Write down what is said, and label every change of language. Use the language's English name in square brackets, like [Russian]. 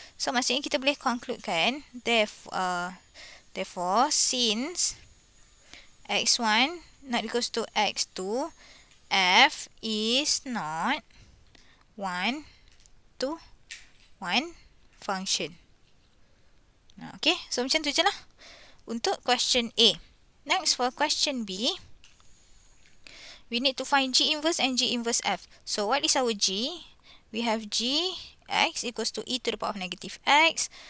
[Malay] So, maksudnya kita boleh concludekan. [English] Therefore, since x1 not equals to x2, f is not one-to-one function. [Malay] Okay, so macam tu je lah untuk question A. [English] Next, for question B, we need to find g inverse and g inverse f. So, what is our g? We have g x equals to e to the power of negative x.